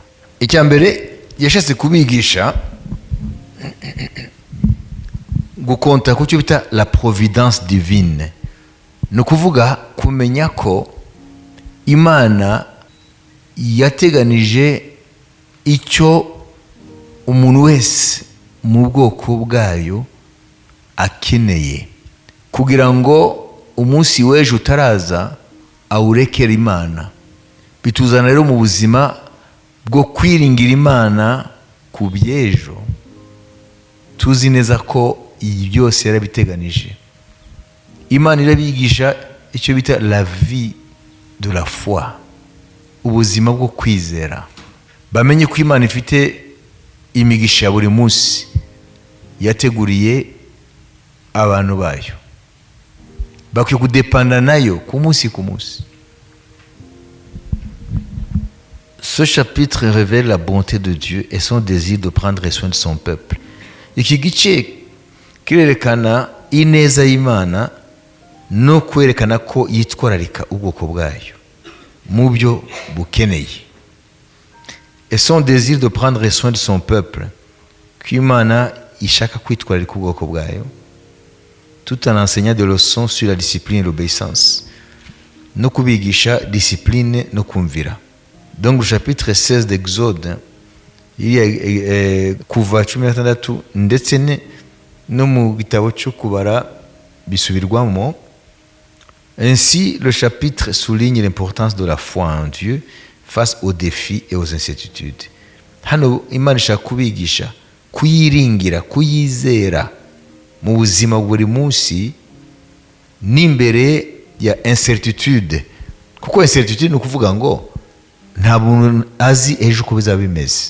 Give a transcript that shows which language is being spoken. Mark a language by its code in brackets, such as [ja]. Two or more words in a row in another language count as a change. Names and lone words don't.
[rw] Icya mbere yashatse kubigisha gukonta ku cyo bita [fr] la providence divine, [rw] no kuvuga kumenya ko Imana yateganije icyo umuntu wese mu bwoko bwayo akeneye, kugira ngo umunsi w'ejo utaraza awurekera Imana. Bituzana rero mu buzima bwo kwiringira Imana ku by'ejo, tuzi neza ko ibi byose yarabiteganije. Imana irabigisha icyo bita [fr] la vie de la foi, [rw] ubuzima bwo kwizera. Bamenye ko Imana ifite imigisha ya buri munsi yateguriye abantu bayo, bakwiye kudepanda nayo ku munsi ku munsi. [fr] Ce chapitre révèle la bonté de Dieu et son désir de prendre soin de son peuple. [rw] Iki gice kirerekana ineza y'Imana no kwerekana ko yitwararika ubwoko bwayo mu byo bukeneye. [fr] Et son désir de prendre soin de son peuple, [rw] qu'Imana ishaka kwitwararika ubwoko bwayo, [fr] tout en enseignant des leçons sur la discipline et l'obéissance. [rw] No kubigisha discipline no kumvira. [fr] Donc le chapitre 16 d'Exode, il y a [rw] kuva 16 ndetse no mu gitabo cyo kubara bisubirwamo. [fr] Ainsi, le chapitre souligne l'importance de la foi en Dieu face aux défis et aux incertitudes. [rw] Hano Imana ishaka kubigisha kuyiringira, kuyizera mu buzima buri munsi n'imbere ya incertitude. Kuko incertitude ni ukuvuga ngo nta muntu azi ejo uko bizaba bimeze.